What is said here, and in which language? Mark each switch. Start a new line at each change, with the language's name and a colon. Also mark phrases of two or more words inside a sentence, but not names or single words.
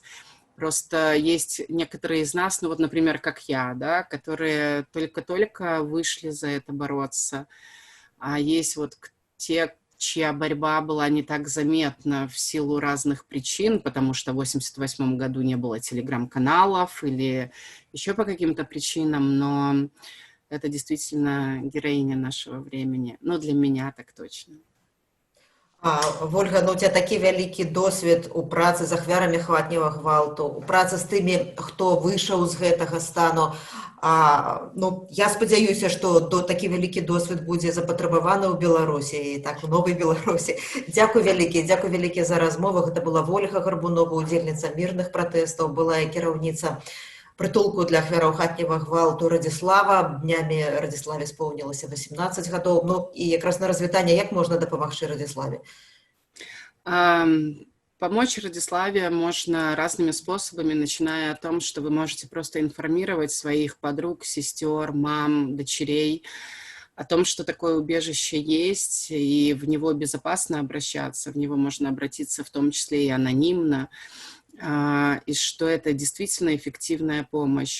Russian: Просто есть некоторые из нас, ну вот, например, как я, да, которые только-только вышли за это бороться, а есть вот те, чья борьба была не так заметна в силу разных причин, потому что в 1988 году не было телеграм-каналов или еще по каким-то причинам, но это действительно героиня нашего времени. Ну, для меня так точно.
Belarusian: Вольга, ну, у тебя такі вялікі досвед у працы з ахвярамі хатняга гвалту, у працы з тымі, хто выйшаў з гэтага стану. Ну, я спадзяюся, што такі вялікі досвед будзе запатрабаваны ў Беларусі і так у новай Беларусі. Дзякуй вялікі за размову. Гэта была Вольга Гарбунова, удзельніца мірных пратэстаў, была і кіраўніца прытулку для ахвяраў хатняга гвалту Радзіслава. Днямі Радзіславе споўнілася 18 гадоў. Ну, і якраз на развітанне, як можна дапамагчы Радзіславе?
Russian: Помочь Радиславе можно разными способами, начиная от того, что вы можете просто информировать своих подруг, сестер, мам, дочерей о том, что такое убежище есть, и в него безопасно обращаться, в него можно обратиться в том числе и анонимно, и что это действительно эффективная помощь.